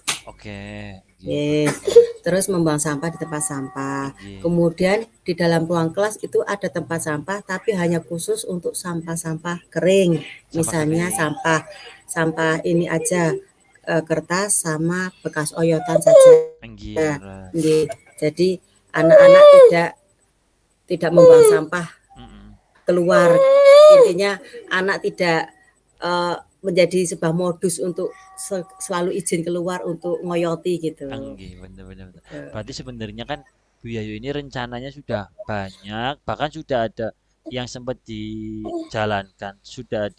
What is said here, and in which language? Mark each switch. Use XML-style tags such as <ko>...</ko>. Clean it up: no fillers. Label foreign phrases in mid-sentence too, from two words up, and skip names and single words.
<id>Oke, nggih, Oke. betul. Terus membuang sampah di tempat sampah. Nggih. Kemudian di dalam ruang kelas itu ada tempat sampah tapi hanya khusus untuk sampah-sampah kering. Sama Misalnya kering. sampah sampah ini aja, kertas sama bekas oyotan saja.</id> <jv>Nggih, bener.</jv> <id>Nggih. Jadi anak-anak tidak tidak membuang sampah Mm-mm. keluar. Intinya anak tidak menjadi sebuah modus untuk selalu izin keluar untuk ngoyoti gitu.</id> <jv>Nggih, bener bener bener. Eee,</jv> <id>Berarti sebenarnya kan Bu Yayu ini rencananya sudah banyak, bahkan sudah ada yang sempat dijalankan, sudah ada</id>